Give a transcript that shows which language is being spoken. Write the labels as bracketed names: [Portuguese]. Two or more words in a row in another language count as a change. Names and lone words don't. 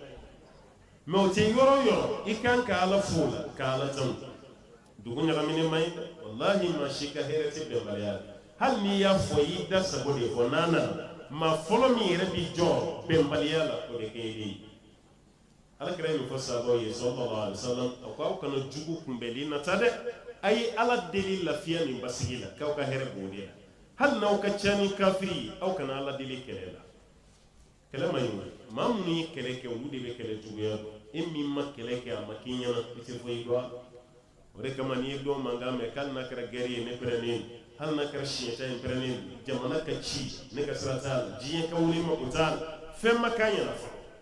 [Bambara] mɛ o tɛ yɔrɔ o yɔrɔ i kan ka ala fo la ka ala tanu dugu ɲagaminen man ɲi dɛ walahi maa si ka hɛrɛ tɛ bɛnbaliya la hali n'i y'a fɔ i y'i da sago de fɔ n'a nana maa fɔlɔ min yɛrɛ bi jɔ bɛnbaliya la o de kɛ i de ye alakira ye nin fɔ sahabaw ye [Arabic] صلى الله عليه وسلم [Bambara] a ko aw kana jugu kunbɛli nata dɛ a ye ala deli lafiya nin basigi la k'aw ka hɛrɛ b'o de la hali n'aw ka ca ni kafiri ye aw kana ala deli kɛlɛ la kɛlɛ man ɲi maa minnu ye kɛlɛ kɛ olu de bɛ kɛlɛ juguya dɔn e min ma kɛlɛ kɛ a ma k'i ɲɛna i tɛ foyi dɔn a la o de kama n'i ye dɔn mankan mɛn k'ali n'a kɛra gɛri ye ne pɛrɛnnen hali n'a kɛra siɲɛta ye pɛrɛnnen jamana ka ci ne ka sira t'a la diɲɛ ka wuli mako t'a la fɛn ma k'a ɲɛna fɔlɔ